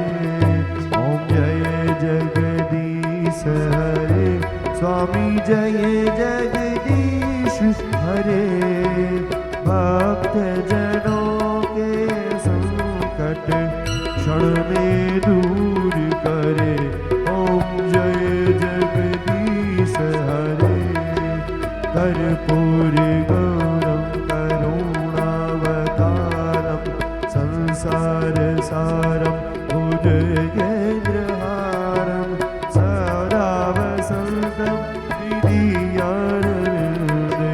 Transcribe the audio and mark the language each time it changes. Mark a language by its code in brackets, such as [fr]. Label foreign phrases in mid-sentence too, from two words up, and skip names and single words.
[hi] ओम जय जगदीश हरे। स्वामी जय जगदीश हरे। भक्त जनों के संकट, क्षण में दूर करे। ओम जय जगदीश हरे। [sa] कर्पूर गौरम करुणावतारम, संसार सारम भुजगेन्द्रहारम, सदा वसंतम हृदयारविन्दे।